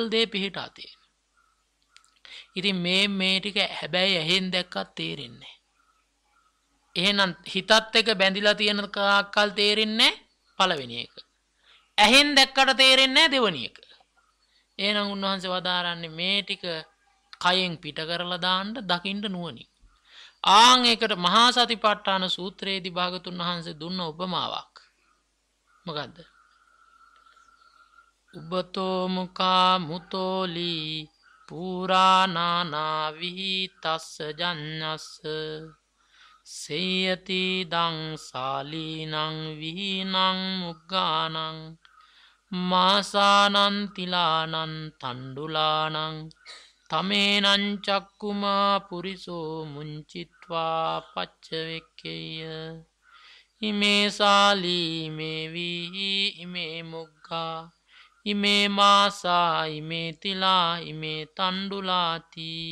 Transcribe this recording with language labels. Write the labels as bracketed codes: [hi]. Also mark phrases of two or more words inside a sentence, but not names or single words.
[si] දේ පිහිටා තියෙන ඉතින් මේ ටික හැබැයි ඇහෙන් දැක්කත් තේරෙන්නේ එහෙනම් හිතත් එක බැඳිලා තියෙන කාක්කල් තේරෙන්නේ පළවෙනි එක ඇහෙන් දැක්කට තේරෙන්නේ දෙවෙනි එක එහෙනම් උන්වහන්සේ වදාරන්නේ මේ ටික කයෙන් පිට කරලා දාන්න දකින්න නුවණින් ඒකට මහා සතිපට්ඨාන සූත්‍රයේදී භාගතුන් වහන්සේ දුන්න උපමාවක් මොකද්ද [pi] උබතෝ මුඛා මුතෝලි පුරාණානා විහිතස්ස ජඤ්ඤස්ස සේයති දං සාලීනං විහිනං මුග්ගානං මාසානං තිලානං තණ්ඩුලානං තමේනං චක්කුමා පුරිසෝ මුංචිත්වා පච්චවෙක්කේය ඉමේ සාලී ඉමේ වීහි ඉමේ මුග්ගා ඉමේ මාසා ඉමේ තිලා ඉමේ තණ්ඩුලාති